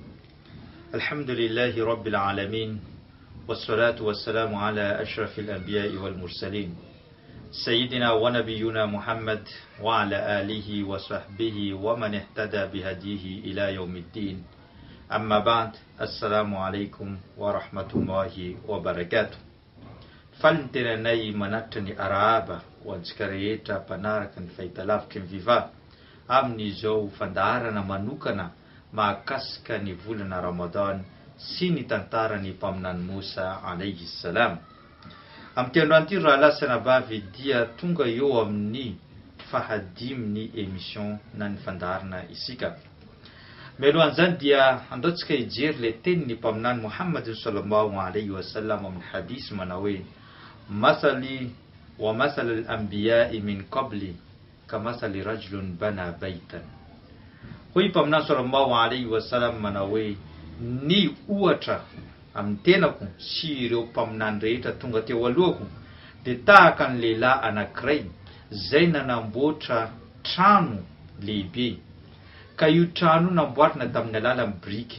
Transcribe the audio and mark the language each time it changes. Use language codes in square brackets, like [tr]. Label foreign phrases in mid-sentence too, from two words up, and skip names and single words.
[ar] الحمد لله رب العالمين، والصلاة والسلام على أشرف الأنبياء والمرسلين سيدنا ونبينا محمد وعلى آله وصحبه ومن اهتدى بهديه إلى يوم الدين. أما بعد، السلام عليكم ورحمة الله وبركاته. [mg] Tantaran'ny manatitra araba ho antsika rehetra mpanaraka ny fahitalavitra ny viva amin'izao fandaharana manokana mahakasika ny volana Ramadan sy ny tantaran'ny Mpaminany Moussa [ar] alayhi salam. [mg] Amin'ity androany ity raha lasana bavy dia tonga eo amin'ny fahadiminy émission na ny fandaharana isika. Melohan'izany dia andaontsika hijery le tenin'ny Mpaminany Muhammad [ar] sallallahu alayhi wa sallam [mg] amin'ny hadisy manao hoe: [ar] مثلي ومثل الأنبياء من قبلي كمثل رجل بنى بيتا. [mg] Hoy Mpaminany [ar] sallallahu alayhi wa sallam [mg] manao hoe ny ohatra amin'ny tenako sy ireo mpaminany rehetra tonga teo alohako dia tahaka ny lehilahy anankiray zay nanamboatra trano lehibe, ka io trano namboarina tamin'ny alalan'ny biriky.